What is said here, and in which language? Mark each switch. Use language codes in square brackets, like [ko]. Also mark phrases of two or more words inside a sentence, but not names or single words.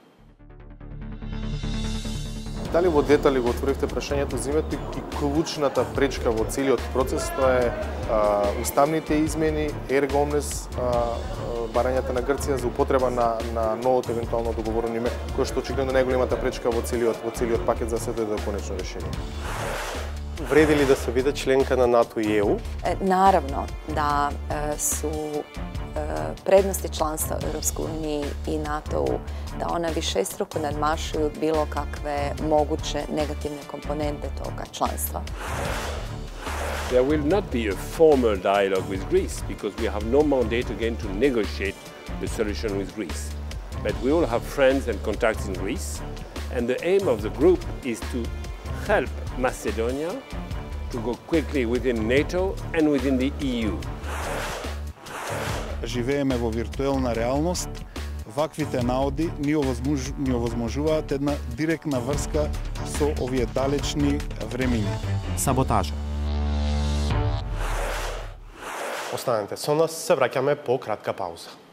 [mk] Дали во детали го отворивте прашањето за името и клучната пречка во целиот процес, тоа е уставните измени, [la] ergo omnes, [mk] барањата на Грција за употреба на новото евентуално договорено име, кое што очигледно најголемата пречка во целиот пакет за се до конечно решение. Вреди ли да се биде членка на НАТО и ЕУ? [hr] Naravno da su prednosti članstva u Europskoj uniji i NATO-u da ona višestruko nadmašuju bilo kakve moguće negativne komponente toga članstva. [en] There will not be a formal dialogue with Greece because we have no mandate again to negotiate the solution with Greece. But we all have friends and contacts in Greece, and the aim of the group is to help Macedonia to go quickly within NATO and within the EU. [mk] Живееме во виртуелна реалност. Ваквите наоди ни овозможуваат една директна врска со овие далечни времиња. Саботажа. Останете со нас, се враќаме по кратка пауза.